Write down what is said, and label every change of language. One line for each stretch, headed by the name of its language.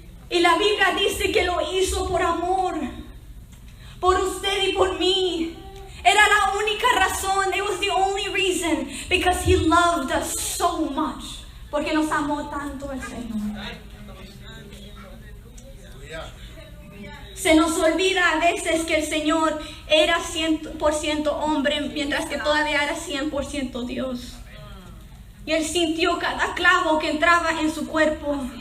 Spanish: Y la Biblia dice que lo hizo por amor, por usted y por mí. Era la única razón.
English: It was the only reason, because He loved us so much.
Spanish: Porque nos amó tanto el Señor. Se nos olvida a veces que el Señor era 100% hombre, mientras que todavía era 100% Dios. Y Él sintió cada clavo que entraba en su cuerpo.